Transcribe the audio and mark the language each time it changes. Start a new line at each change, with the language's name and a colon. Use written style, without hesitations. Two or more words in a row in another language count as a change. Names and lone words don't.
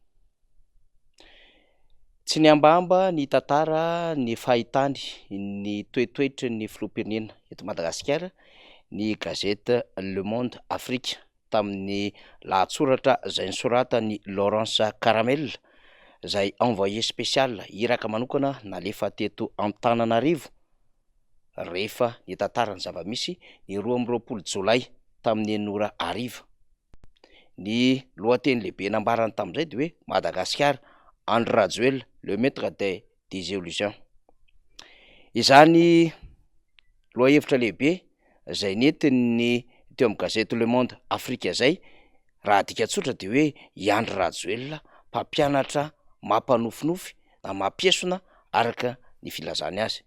Malagasy: Tsy ny ambamba ny tantara ny fahitany ny toetoetry ny filoham-pirenena eto Madagasikara ny gazety Le Monde Afrique tamin'ny lahatsoratra izay nisoratany Laurence Caramel izay
French: envoyé spécial
Malagasy: iraka manokana nalefa teto Antananarivo rehefa ny tantarany zava-misy ny 12 Jolay tamin'ny enora ariva. Ny lohateny lehibe nambarany tamin'izay de hoe Madagasikara Andry Rajoelina
French: le maître des illusions.
Malagasy: Izany lohahevitra lehibe izay nentiny teo amin'ny gazety Le Monde Afrique izay raha adika tsotra de hoe i Andry Rajoelina mpampianatra mampanofinofy na mampiesona araka ny filazany azy.